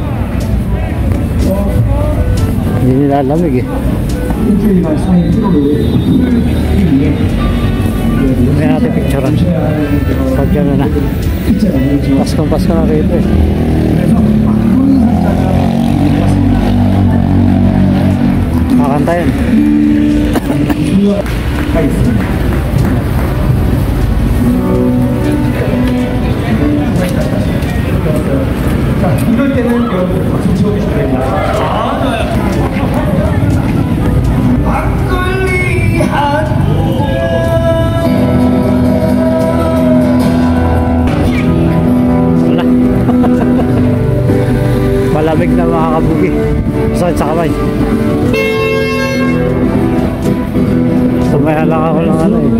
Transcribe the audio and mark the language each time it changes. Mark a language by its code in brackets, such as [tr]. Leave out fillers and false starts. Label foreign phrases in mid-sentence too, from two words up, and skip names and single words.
[tl] Hindi nilalamig eh. May natin picturean. Pag gano'n na. Paskong-pasko na rito eh. Makakanta yun. [ko] 이럴 때는 여러분 박수 치워주시면 됩니다. 막걸리 한 [tl] Wala. Malamig na mga kabugi. Sakit sa kamay. Tumaya lang ako ng ano eh.